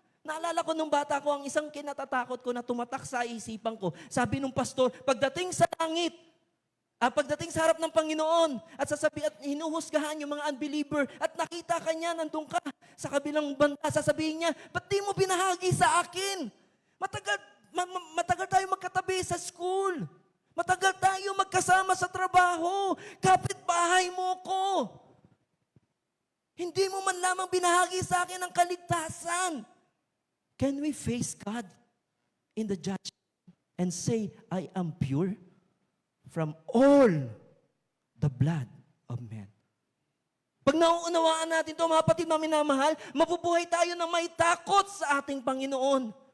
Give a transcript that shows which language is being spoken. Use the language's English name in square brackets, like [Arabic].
[Filipino] Naalala ko nung bata ko, ang isang kinatatakot ko na tumatak sa isipan ko, sabi nung pastor, pagdating sa langit, pagdating sa harap ng Panginoon, at sasabi at hinuhusgahan yung mga unbeliever, at nakita ka niya, nandun ka sa kabilang banda, sasabihin niya, ba't di mo binahagi sa akin? Matagal tayo magkatabi sa school. Matagal tayo magkasama sa trabaho. Kapitbahay mo ko. Hindi mo man lamang binahagi sa akin ang kaligtasan. [English] Can we face God in the judgment and say, I am pure from all the blood of men? [Filipino] Pag nauunawaan natin ito, mga kapatid, mga minamahal, mabubuhay tayo na may takot sa ating Panginoon.